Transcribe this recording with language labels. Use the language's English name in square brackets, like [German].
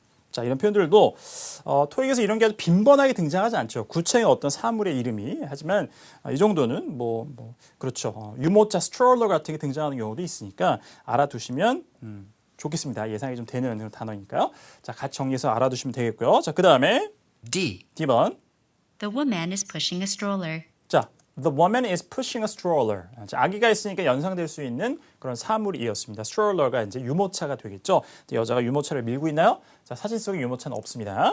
[Korean] 자, 이런 표현들도 토익에서 이런 게 아주 빈번하게 등장하지 않죠. 구체의 어떤 사물의 이름이. 하지만 이 정도는 그렇죠. 유모차 스트롤러 같은 게 등장하는 경우도 있으니까 알아두시면 좋겠습니다. 예상이 좀 되는 단어니까요. 자, 같이 정리해서 알아두시면 되겠고요. 자, 그 다음에 [English] D. [Korean] D번. [English] The woman is pushing a stroller. 자, the woman is pushing a stroller. [Korean] 자, 아기가 있으니까 연상될 수 있는 그런 사물이었습니다. stroller가 이제 유모차가 되겠죠. 여자가 유모차를 밀고 있나요? 자, 사진 속에 유모차는 없습니다.